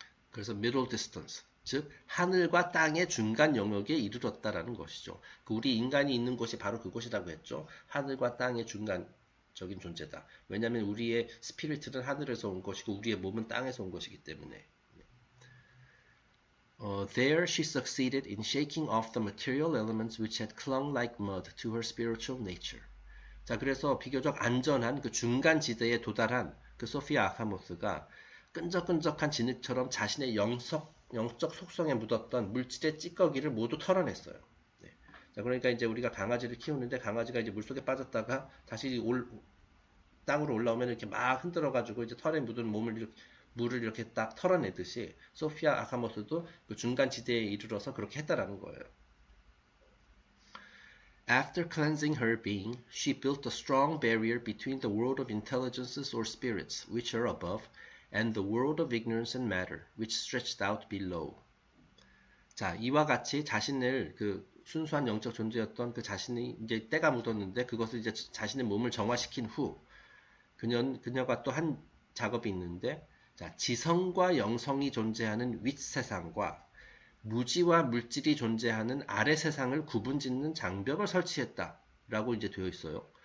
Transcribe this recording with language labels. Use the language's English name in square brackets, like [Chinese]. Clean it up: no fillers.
[Korean] 그래서 middle distance, 즉 하늘과 땅의 중간 영역에 이르렀다라는 것이죠. 우리 인간이 있는 곳이 바로 그곳이라고 했죠. 하늘과 땅의 중간적인 존재다. 왜냐하면 우리의 스피릿은 하늘에서 온 것이고 우리의 몸은 땅에서 온 것이기 때문에. [English] There she succeeded in shaking off the material elements which had clung like mud to her spiritual nature. [Korean] 자, 그래서 비교적 안전한 그 중간 지대에 도달한 그 소피아 아카모스가 끈적끈적한 진흙처럼 자신의 영적 속성에 묻었던 물질의 찌꺼기를 모두 털어냈어요. 네. 자, 그러니까 이제 우리가 강아지를 키우는데 강아지가 이제 물속에 빠졌다가 다시 땅으로 올라오면 이렇게 막 흔들어가지고 이제 털에 묻은 물을 이렇게 딱 털어내듯이 소피아 아카모스도 그 중간 지대에 이르러서 그렇게 했다라는 거예요. [English] After cleansing her being, she built a strong barrier between the world of intelligences or spirits, which are above, and the world of ignorance and matter, which stretched out below. [Korean] 자, 이와 같이 자신을 그 순수한 영적 존재였던 그 자신이 이제 때가 묻었는데 그것을 이제 자신의 몸을 정화시킨 후 그녀가 또 한 작업이 있는데, 자, 지성과 영성이 존재하는 윗세상과 무지와 물질이 존재하는 아래 세상을 구분짓는 장벽을 설치했다라고 이제 되어 있어요.